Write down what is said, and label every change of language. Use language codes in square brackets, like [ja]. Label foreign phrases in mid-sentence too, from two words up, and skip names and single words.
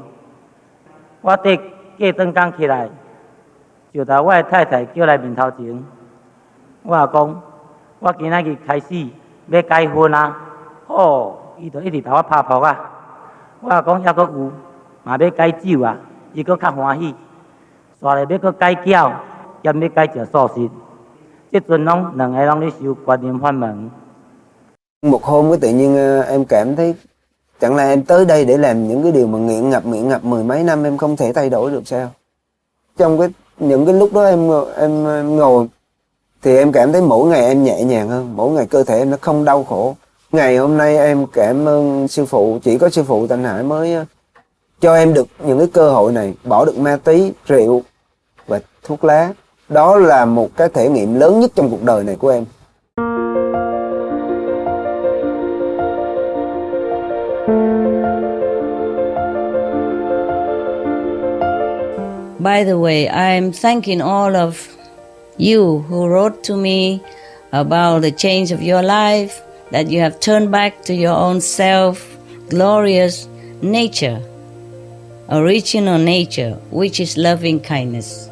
[nan] 我第过顿工起来，就把我的太太叫来面头前，我也讲，我今仔日开始要结婚啊！哦，伊就一直甲我拍扑啊！我也讲，还阁有，嘛要解酒啊！伊阁较欢喜，煞来要阁解饺，兼要解食素食。即阵拢两个拢咧修观音法门。 [vi] Một hôm cái tự nhiên em cảm thấy chẳng lẽ em tới đây để làm những cái điều mà nghiện ngập mười mấy năm em không thể thay đổi được sao? Trong những cái lúc đó em ngồi thì em cảm thấy mỗi ngày em nhẹ nhàng hơn, mỗi ngày cơ thể em nó không đau khổ. Ngày hôm nay em cảm ơn sư phụ, chỉ có sư phụ Thanh Hải mới cho em được những cái cơ hội này, bỏ được ma túy, rượu và thuốc lá. Đó là một cái thể nghiệm lớn nhất trong cuộc đời này của em. [en] By the way, I'm thanking all of you who wrote to me about the change of your life, that you have turned back to your own self, glorious nature, original nature, which is loving kindness.